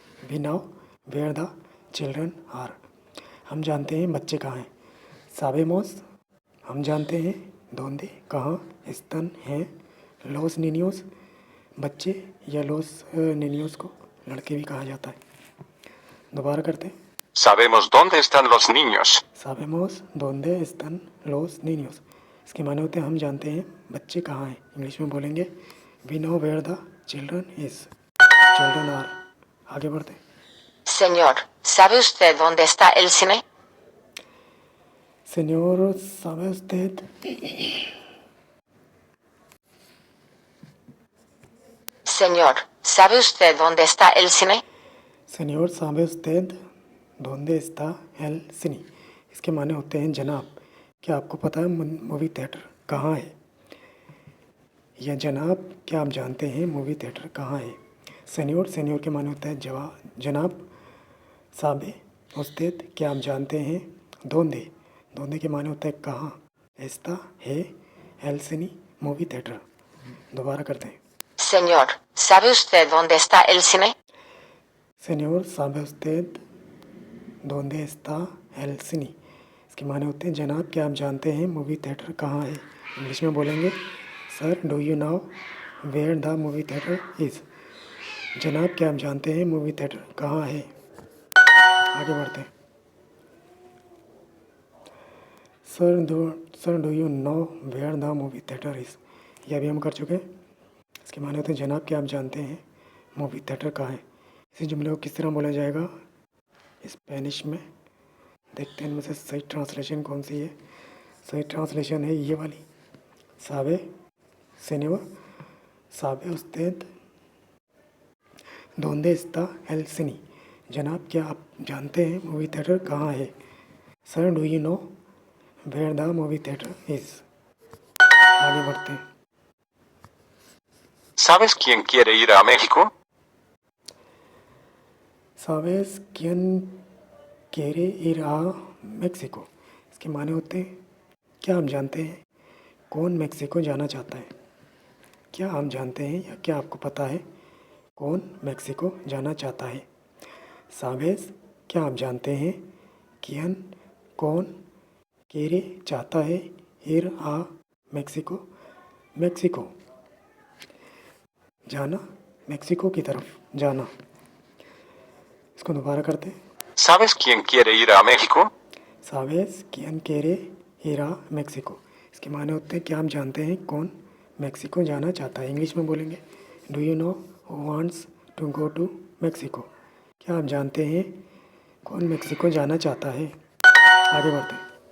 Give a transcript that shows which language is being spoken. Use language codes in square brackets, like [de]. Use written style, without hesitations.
[en] We now where the children are. [hi] हम जानते हैं बच्चे कहाँ हैं। साबेमोस हम जानते हैं दोंदे कहाँ स्तन हैं लोस निनियोस बच्चे या लोस निनियोस को लड़के भी कहा जाता है। दोबारा करते हैं। [es] Sabemos dónde están los niños. Sabemos dónde están los niños. [hi] इसके माने होते हैं हम जानते हैं बच्चे कहाँ हैं. इंग्लिश में बोलेंगे [en] we know where the children is. Children are. [hi] आगे बढ़ते हैं. [es] Señor, ¿sabe usted dónde está el cine? Señor, ¿sabe usted? Señor, ¿sabe usted dónde está el cine? Señor, ¿sabe usted dónde está el cine? [hi] इसके माने होते हैं जनाब, क्या आपको पता है मूवी थिएटर कहाँ है? या जनाब, क्या आप जानते हैं मूवी थिएटर कहाँ है? सेनियोर, सेनियोर के माने होता है जनाब. साबे उस्ताद, क्या आप जानते हैं? दोंदे, दोंदे के माने होता है कहाँ. एस्ता है एल सिनी मूवी थिएटर. दोबारा करते हैं. [es] Señor, ¿sabe usted dónde está el cine? सेनियोर, साबे उस्ताद दोंदे एस्ता एल सिनी. [hi] इसके माने होते हैं जनाब, क्या आप जानते हैं मूवी थिएटर कहाँ है? इंग्लिश में बोलेंगे [en] Sir, do you know where the movie theatre is. [hi] जनाब, क्या आप जानते हैं मूवी थिएटर कहाँ है? आगे बढ़ते हैं. [en] Sir do you know where the movie theatre is. [hi] यह भी हम कर चुके हैं. इसके माने होते हैं जनाब, क्या आप जानते हैं मूवी थिएटर कहाँ है? इसी जुमले को किस तरह बोला जाएगा स्पेनिश में? देखते हैं इनमें से सही ट्रांसलेशन कौन सी है. सही ट्रांसलेशन है ये वाली. [es] साबे सेनियोर, साबे उस्ताद दोंदे एस्ता एल सिनी. [hi] जनाब, क्या आप जानते हैं मूवी थिएटर कहाँ है? [en] Sir, do you know where the movie theatre is. [hi] आगे बढ़ते हैं. [es] ¿Sabes quién quiere ir a México? साबेस quién quiere ir a मेक्सिको. [hi] इसके माने होते हैं क्या आप जानते हैं कौन मेक्सिको जाना चाहता है? क्या आप जानते हैं या क्या आपको पता है कौन मेक्सिको जाना चाहता है? साबेस, क्या आप जानते हैं कियन कौन केरे चाहता है ir a मेक्सिको. मेक्सिको जाना, मेक्सिको की तरफ जाना. इसको दोबारा करते हैं. [es] ¿Sabes quién quiere ir a México? सावेस कियन केरे हीरा मेक्सिको. [hi] इसके माने होते हैं क्या आप जानते हैं कौन मेक्सिको जाना चाहता है? इंग्लिश में बोलेंगे [en] Do you know who wants to go to Mexico. [hi] क्या आप जानते हैं कौन मेक्सिको जाना चाहता है? आगे बढ़ते हैं.